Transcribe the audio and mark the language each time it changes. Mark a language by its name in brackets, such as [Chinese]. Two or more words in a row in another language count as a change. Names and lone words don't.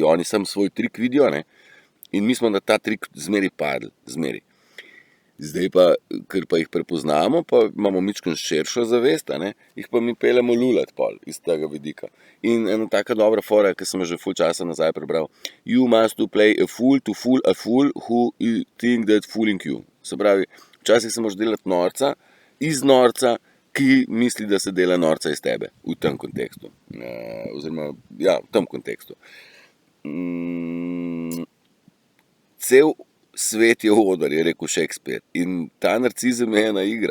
[Slovenian] Oni sam svoj trik vidijo, ne, in mi smo na ta trik zmeri padli, zmeri. Zdaj pa, ker pa jih prepoznamo, pa imamo mičkeno širšo zavest, ne, jih pa mi peljemo lulat pol iz tega vidika. In ena taka dobra fora, ki sem že ful časa nazaj prebral, [English] you must to play a fool to fool a fool who think that fooling you. [Slovenian] Se pravi, včasih se moraš delati norca, iz norca, ki misli, da se dela norca iz tebe, v tem kontekstu. Oziroma, ja, v tem kontekstu. Cel svet je oder, je rekel Shakespeare, in ta narcizem je ena igra.